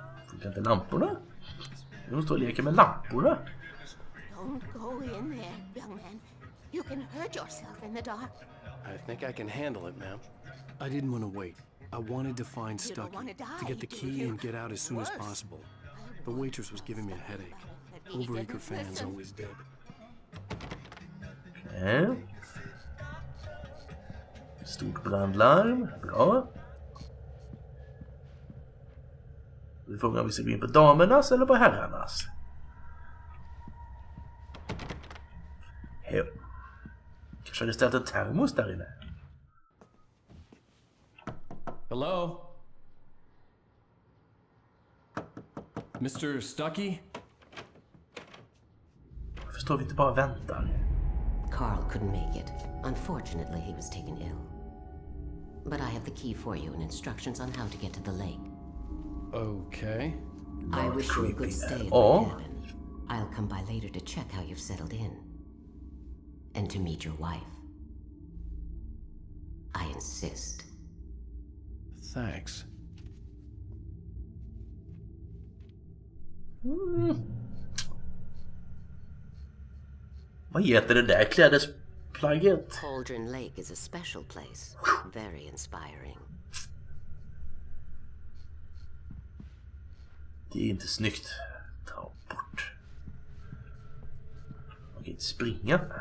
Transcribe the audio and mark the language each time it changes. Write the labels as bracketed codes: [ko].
[sv] Funkar inte lamporna? De står och leker med lamporna. [en] Don't go in there, young man. You can hurt yourself in the dark. I think I can handle it, ma'am. I didn't want to wait. I wanted to find Stucky, to get the key and get out as soon as possible. The waitress was giving me a headache. Overacre fans always did. Okay. [sv] Stort brandlarm. Bra. Vi frågar om vi ska gå in på damernas eller på herrarnas. Kanske hade ställt en termos där inne. [en] Hello? Mr. Stucky? [sv] Varför står vi inte bara och väntar? [en] Carl couldn't make it. Unfortunately, he was taken ill. But I have the key for you and instructions on how to get to the lake. Okay. I wish you a good stay in my cabin. I'll come by later to check how you've settled in. And to meet your wife. I insist. Thanks. [sv] Vad heter det där klädesplagget? [en] Cauldron Lake is a special place. Very inspiring. [sv] Det är inte snyggt. Ta bort. Man kan inte springa.